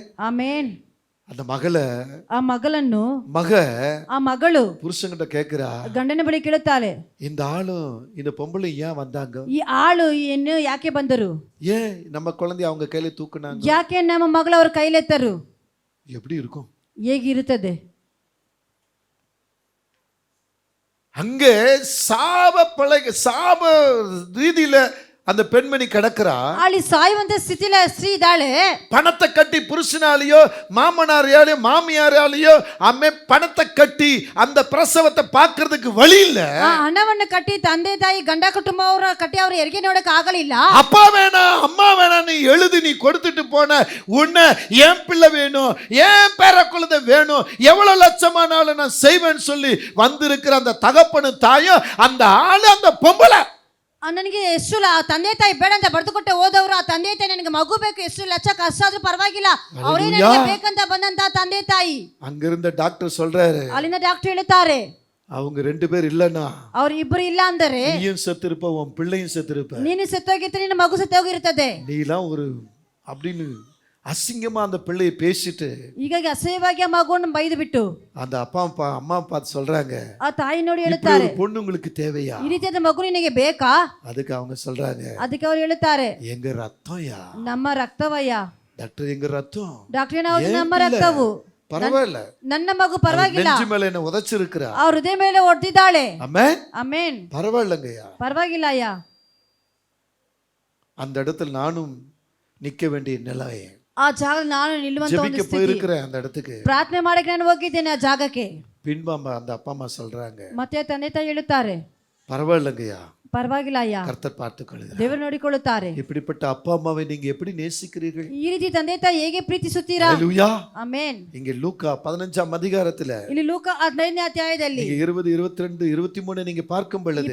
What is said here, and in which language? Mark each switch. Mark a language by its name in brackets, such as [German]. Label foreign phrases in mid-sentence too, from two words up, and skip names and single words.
[Kannada] ಆಮೆನ್. [Tamil] அந்த மகளை [Kannada] ಆ ಮಗಳನ್ನು ಆ ಮಗಳು [Tamil] புருஷன்கிட்ட கேக்குறா, [Kannada] ಗಂಡನ ಬಳಿ ಕೇಳುತ್ತಾಳೆ, [Tamil] இந்த ஆளும் இந்த பொம்பளை ஏன் வந்தாங்க, [Kannada] ಈ ಆಳು ಏನು ಯಾಕೆ ಬಂದರು, [Tamil] ஏன் நம்ம குழந்தைய அவங்க கையில தூக்குனாங்க, [Kannada] ಯಾಕೆ ನಮ್ಮ ಮಗಳು ಅವ್ರ ಕೈಲೆತ್ತರು, [Tamil] எப்படி இருக்கும்? [Kannada] ಹೇಗಿರುತ್ತದೆ? [Tamil] அங்கே சாப ரீதியில அந்த பெண்மணி கிடக்குறா. [Kannada] ಅಲ್ಲಿ ಸಾಯುವಂತ ಸ್ಥಿತಿಲ ಸ್ತ್ರೀ ಇದ್ದಾಳೆ. [Tamil] பணத்தை கட்டி புருஷனாலேயோ மாமனாரையாலேயோ மாமியாராலேயோ அம்மே பணத்தை கட்டி அந்த பிரசவத்தை பார்க்கிறதுக்கு வழி இல்ல. [Kannada] ಹಣವನ್ನು ಕಟ್ಟಿ ತಂದೆ ತಾಯಿ ಗಂಡ ಕುಟುಂಬ ಅವರ ಕಟ್ಟಿ ಅವ್ರ ಹೆರಿಗೆ ನೋಡಕ್ ಆಗಲಿಲ್ಲ. [Tamil] அப்பா வேணாம் அம்மா வேணாம் நீ எழுதி நீ கொடுத்துட்டு போன உன்னை என் பிள்ளை வேணும், என் பேர குழந்தை வேணும், எவ்வளவு லட்சமானாலும் நான் செய்வேன்னு சொல்லி வந்திருக்கிற அந்த தகப்பனு தாயும் அந்த ஆளு அந்த பொம்பளை [Kannada] ನನಗೆ ಎಷ್ಟು ತಂದೆ ತಾಯಿ ಬೇಡ ಅಂತ ಬರೆದು ಕೊಟ್ಟೆ ಹೋದವರು, ಆ ತಂದೆ ತಾಯಿ ನನಗೆ ಮಗು ಬೇಕು, ಎಷ್ಟು ಲಕ್ಷ ಕಷ್ಟ ಆದ್ರೂ ಪರವಾಗಿಲ್ಲ, ಅವರೇ ನನಗೆ ಬೇಕಂತ ಬಂದಂತ ತಂದೆ ತಾಯಿ. [Tamil] அங்கிருந்த டாக்டர் சொல்றாரு, [Kannada] ಅಲ್ಲಿಂದ ಡಾಕ್ಟರ್ ಹೇಳ್ತಾರೆ, [Tamil] அவங்க 2 பேர் இல்லனா [Kannada] ಅವ್ರು ಇಬ್ಬರು ಇಲ್ಲ ಅಂದರೆ [Tamil] நீயும் செத்திருப்ப, உன் பிள்ளையும் செத்திருப்ப, [Kannada] ನೀನು ಸತ್ತೋಗಿರ್ತೀನಿ, ನಿನ್ನ ಮಗು ಸತ್ತೋಗಿರ್ತದೆ. [Tamil] நீலாம் ஒரு அப்படின்னு அசிங்கமா அந்த பிள்ளையை பேசிட்டு [Kannada] ಹೀಗಾಗಿ ಅಸಹ್ಯವಾಗಿ ಆ ಮಗುವನ್ನು ಬೈದು ಬಿಟ್ಟು [Tamil] அந்த அம்மா பார்த்து சொல்றாங்க, [Kannada] ಆ ತಾಯಿ ನೋಡಿ ಹೇಳ್ತಾರೆ, [Tamil] பொண்ணு உங்களுக்கு தேவையா, [Kannada] ಈ ರೀತಿಯಾದ ಮಗು ನಿನಗೆ ಬೇಕಾ? [Tamil] அதுக்கு அவங்க சொல்றாங்க, [Kannada] ಅದಕ್ಕೆ ಅವ್ರು ಹೇಳ್ತಾರೆ, [Tamil] எங்க ரத்தம்யா, [Kannada] ನಮ್ಮ ರಕ್ತವಯ್ಯ. [Tamil] டாக்டர் எங்க ரத்தம், [Kannada] ಡಾಕ್ಟರ್ ನಾವು ನಮ್ಮ ರಕ್ತವು, [Tamil] பரவாயில்ல, [Kannada] ನನ್ನ ಮಗು ಪರವಾಗಿಲ್ಲ, [Tamil] நெஞ்சு மேல என்ன உதைச்சிருக்கிறா, [Kannada] ಅವ್ರ ಹೃದಯ ಮೇಲೆ ಹೊಡೆದಿದ್ದಾಳೆ. [Tamil] ஆமென் [Kannada] ಆಮೆನ್. [Tamil] பரவாயில்லங்கய்யா, [Kannada] ಪರವಾಗಿಲ್ಲ ಅಯ್ಯ. [Tamil] அந்த இடத்துல நானும் நிக்க வேண்டிய நிலை, [Kannada] ಆ ಜಾಗ ನಾನು ನಿಲ್ಲುವಂತ ಒಂದು [Tamil] ஜெபிக்க [Kannada] ಸ್ಥಿತಿ, [Tamil] போயிருக்கிறேன் அந்த இடத்துக்கு, [Kannada] ಪ್ರಾರ್ಥನೆ ಮಾಡಕ್ಕೆ ನಾನು ಹೋಗಿದ್ದೇನೆ ಆ ಜಾಗಕ್ಕೆ. [Tamil] பின்பாம்ப அந்த அப்பா அம்மா சொல்றாங்க, [Kannada] ಮತ್ತೆ ತಂದೆ ತಾಯಿ ಹೇಳುತ್ತಾರೆ, [Tamil] பரவாயில்லங்கய்யா, [Kannada] ಪರವಾಗಿಲ್ಲ ಅಯ್ಯ, [Tamil] கர்த்தர் பார்த்துக்கொள்கிறார். [Kannada] ದೇವರು ನೋಡಿಕೊಳ್ಳುತ್ತಾರೆ. [Tamil] இப்படிப்பட்ட அப்பா அம்மாவை நீங்க எப்படி நேசிக்கிறீர்கள்? [Kannada] ಈ ರೀತಿ ತಂದೆ ತಾಯಿ ಹೇಗೆ ಪ್ರೀತಿಸುತ್ತೀರಾ? [Tamil] ஹalleluya. [Kannada] ಆಮೆನ್. [Tamil] இங்க லூக்கா 15ஆம் அதிகாரத்துல [Kannada] ಇಲ್ಲಿ ಲೂಕ 15ನೇ ಅಧ್ಯಾಯದಲ್ಲಿ [Tamil] நீங்க 20, 22, 23 நீங்க பார்க்கும் பொழுது